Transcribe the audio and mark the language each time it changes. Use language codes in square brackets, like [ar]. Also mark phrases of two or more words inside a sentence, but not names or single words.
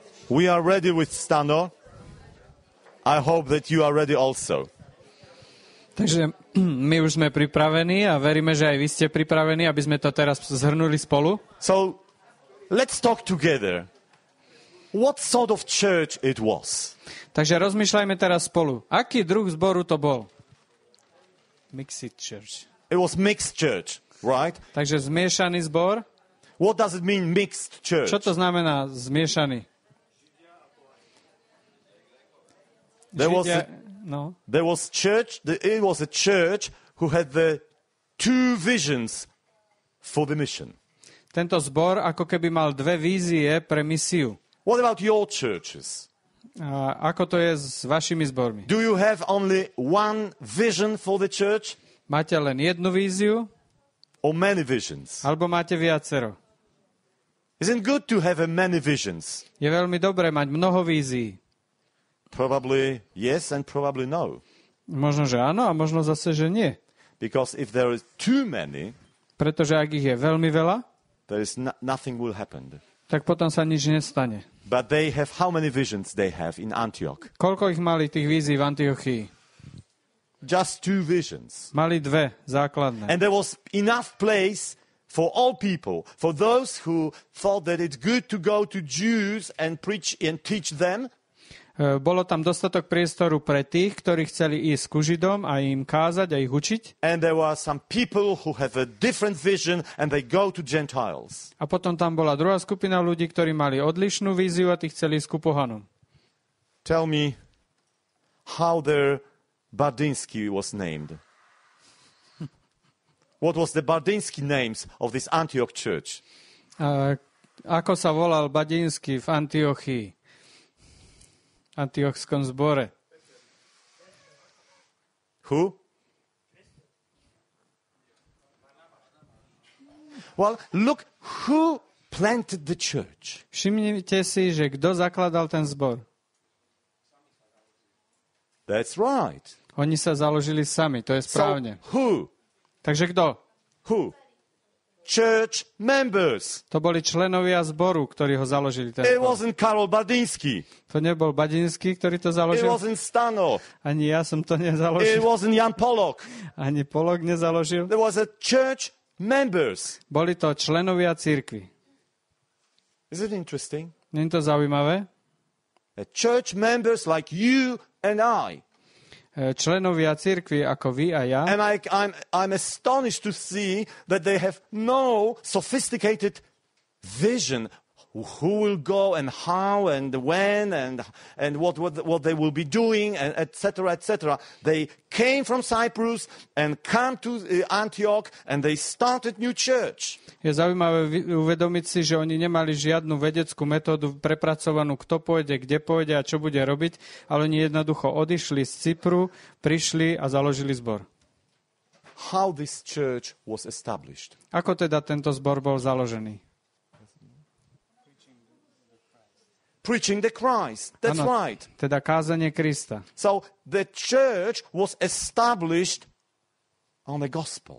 [en] We are ready with Stano. I hope that you are ready also. [sk] Takže my už sme pripravení a veríme, že aj vy ste pripravení, aby sme to teraz zhrnuli spolu. [en] So, let's talk together. What sort of church it was? [sk] Takže rozmýšľajme teraz spolu. Aký druh zboru to bol? [en] Mixed church. It was mixed church, right? [sk] Takže zmiešaný zbor. [en] What does it mean, mixed church? [sk] Čo to znamená zmiešaný? [en] There was church. It was a church who had the two visions for the mission. [sk] Tento zbor ako keby mal dve vízie pre misiu. [en] What about your churches? [sk] A ako to je s vašimi zbormi? [en] Do you have only one vision for the church? [sk] Máte len jednu víziu? [en] Or many visions? [sk] Alebo máte viacero? [en] Isn't it good to have many visions? [sk] Je veľmi dobré mať mnoho vízií. [en] Probably yes and probably no. [sk] Možno, že áno a možno zase, že nie. [en] Because if there is too many, [sk] pretože ak ich je veľmi veľa, [en] there is nothing will happen. [sk] Tak potom sa nič nestane. [en] But they have how many visions they have in Antioch? [sk] Koľko ich mali tých vízií v Antiochii? [en] Just two visions. [sk] Mali dve základné. [en] And there was enough place for all people, for those who thought that it's good to go to Jews and preach and teach them. [sk] Bolo tam dostatok priestoru pre tých, ktorí chceli ísť ku Židom a im kázať a ich učiť. [en] And there were some people who have a different vision and they go to Gentiles. [sk] A potom tam bola druhá skupina ľudí, ktorí mali odlišnú víziu a tí chceli ísť ku pohanom. [en] Tell me how their Bardinsky was named. What was the Bardinsky names of this Antioch church? [sk] Ako sa volal Badinsky v Antiochii? Antiochskom zbore. [en] Who? Well, look who planted the church. [sk] Všimnite si, že kto zakladal ten zbor. [en] That's right. [sk] Oni sa založili sami, to je správne. [en] So, who? [sk] Takže kto? [en] Who? Church members. [sk] To boli členovia zboru, ktorí ho založili. Ten [en] It [sk] zbor. [en] wasn't Karol Bardinsky. [sk] To nebol Badinsky, ktorý to založil. [en] It wasn't Stano. [sk] Ani ja som to nezaložil. [en] It wasn't Jan Pollok. [sk] Ani Pollok nezaložil. [en] There was a church members. [sk] Boli to členovia cirkvi. [en] Is it interesting? [sk] Nie je to zaujímavé? [en] A church members like you and I. [sk] Členovia cirkvi ako vy a ja. [en] And I'm astonished to see that they have no sophisticated vision who will go and how and when and what they will be doing, and etc. etc. They came from Cyprus and come to Antioch and they started new church. [sk] Je zaujímavé uvedomiť si, že oni nemali žiadnu vedeckú metódu prepracovanú, kto pôjde, kde pôjde a čo bude robiť, ale oni jednoducho odišli z Cypru, prišli a založili zbor. [en] How this church was established? [sk] Ako teda tento zbor bol založený? [en] Preaching the Christ. That's [sk] ano, [en] right. [sk] Teda kázanie Krista. [en] So the church was established on the gospel.